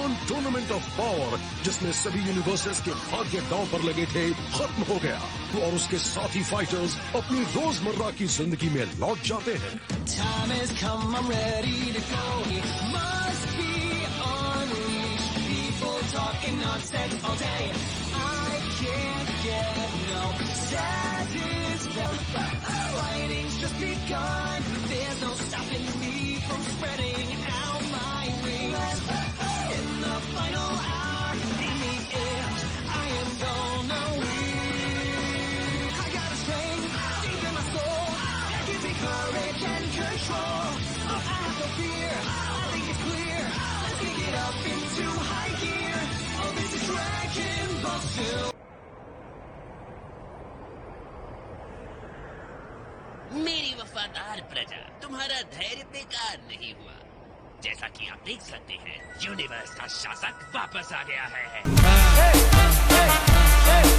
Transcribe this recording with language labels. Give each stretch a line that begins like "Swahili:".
Hindi: Tournament of power, जिसमें सभी universes के भाग्य दांव पर लगे थे, खत्म हो गया और उसके साथी फाइटर्स अपनी रोजमर्रा की जिंदगी में लौट जाते हैं।
English: Time has come, I'm ready to go. It must be unleashed. People talking nonsense all day. I can't get no satisfaction. Fighting's just begun. There's no stopping me from spreading out my wings. In the final hour, in the end, I am gonna win. I got a strength deep in my soul that gives me courage and control. I have no fear, I think it's clear. Let's kick it up into high gear. Oh, this is Dragon Ball Super.
Hindi: मेरी वफादार प्रजा, तुम्हारा धैर्य बेकार नहीं हुआ। जैसा कि आप देख सकते हैं, यूनिवर्स का शासक वापस आ गया है।